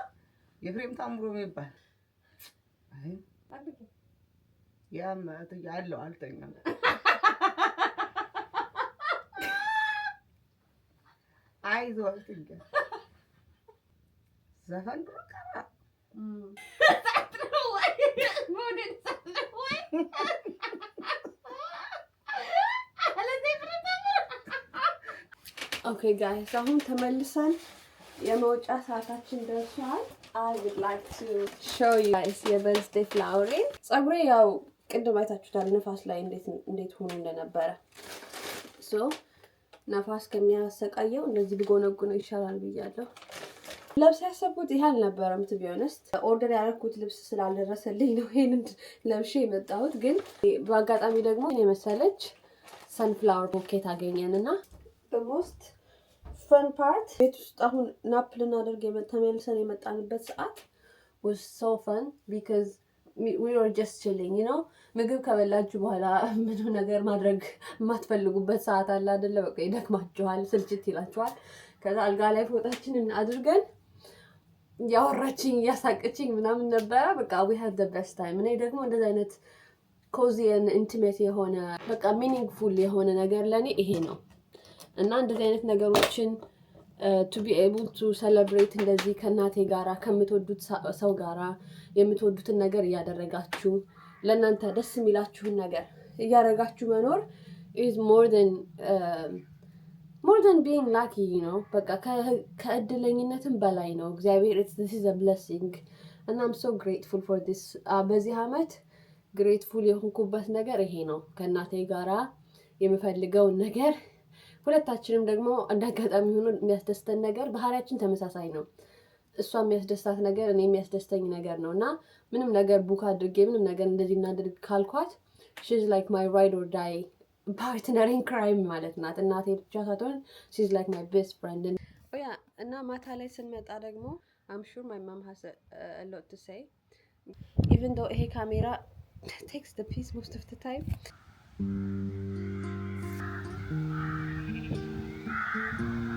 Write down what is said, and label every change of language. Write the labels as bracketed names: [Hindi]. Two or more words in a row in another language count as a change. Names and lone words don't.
[Amharic] የፍሬም ታምሮ የሚባል አይ ጠብቄ ያማት ያለው አልተኛም አይዞህ አልተኛ ዘፈን ድሮ ቀራ [English] Okay guys [Amharic] አሁን ተመልሰን የመውጫ ሰዓታችን ደርሷል። [English] I would like to show you guys [Amharic] የበርዝዴይ ፍላወሬን። ፀጉሬ ያው ቅድም አይታችሁታል ነፋስ ላይ እንዴት ሆኖ እንደነበረ ሶ ነፋስ ከሚያሰቃየው እንደዚህ ብጎነጉነው ይሻላል ብያለሁ። ለብስ ያሰብኩት ይሄ አልነበረም to [English] be honest [Amharic] ኦርደር ያደረኩት ልብስ ስላልደረሰልኝ ነው ይሄንን ለብሼ የመጣሁት። ግን በአጋጣሚ ደግሞ የመሰለች [English] sunflower bouquet [Amharic] አገኘንና [English] the most fun part [Amharic] ቤት ውስጥ አሁን ናፕ ልናደርግ ተመልሰን የመጣንበት ሰዓት [English] was so fun because we were just chilling, you know [Amharic] ምግብ ከበላችሁ በኋላ ምንም ነገር ማድረግ የማትፈልጉበት ሰዓት አለ አይደለ? በቃ ይደክማችኋል፣ ስልችት ይላችኋል። ከዛ አልጋ ላይ ፎጣችንን አድርገን ያወራችኝ ያሳቀችኝ ምናምን ነበረ። በቃ [English] we had the best time። [Amharic] እኔ ደግሞ እንደዛ አይነት [English] cozy and intimate [Amharic] የሆነ በቃ meaningful የሆነ ነገር ለኔ ይሄ ነው እና እንደዚህ አይነት ነገሮችን [English] to be able to celebrate [Amharic] እንደዚህ ከናቴ ጋራ ከምትወዱት ሰው ጋራ የምትወዱትን ነገር ያደረጋችሁ ለእናንተ ደስ የሚላችሁን ነገር ያደረጋችሁ መኖር [English] is more than being lucky, you know [Amharic] በቃ ከእድለኝነትም በላይ ነው። እግዚአብሔር [English] this is a blessing and I'm so grateful for this። [Amharic] በዚህ አመት [English] grateful [Amharic] የሆንኩበት ነገር ይሄ ነው። ከናቴ ጋራ የምፈልገውን ነገር ሁለታችንም ደግሞ እንዳጋጣሚ ሆኖ የሚያስደስተን ነገር ባህሪያችን ተመሳሳይ ነው። እሷ የሚያስደስታት ነገር እኔ የሚያስደስተኝ ነገር ነውና ምንም ነገር ቡክ አድርጌ ምንም ነገር እንደዚህ እናድርግ ካልኳት [English] she's like my ride or die partner in crime [Amharic] ማለት ናት። እናቴ ብቻ ሳትሆን [English] she's like my best friend። [Amharic] ያ እና ማታ ላይ ስንመጣ ደግሞ [English] I'm sure my mom has a lot to say even though [Amharic] ይሄ ካሜራ [English] takes the piece most of the time